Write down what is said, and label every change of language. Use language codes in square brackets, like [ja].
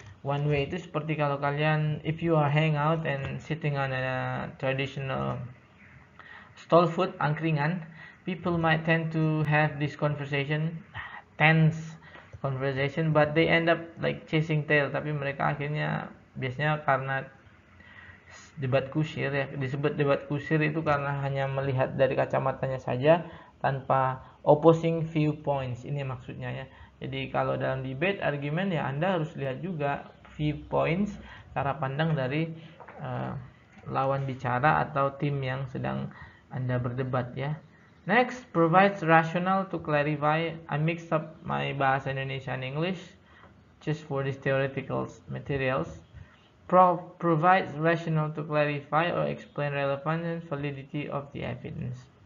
[en] One way [id] itu seperti kalau kalian, [en] if you are hang out and sitting on a traditional stall food, angkringan, people might tend to have this conversation, tense conversation, but they end up like chasing tail. [id] Tapi mereka akhirnya biasanya karena debat kusir ya, disebut debat kusir itu karena hanya melihat dari kacamatanya saja tanpa [en] opposing viewpoints. [id] Ini maksudnya ya. Jadi kalau dalam debate argumen ya Anda harus lihat juga viewpoints, cara pandang dari lawan bicara atau tim yang sedang Anda berdebat ya. [en] Next, provides rationale to clarify. I mixed up my bahasa Indonesia and English just for these theoretical materials. Provides rationale to clarify or explain relevance and validity of the evidence.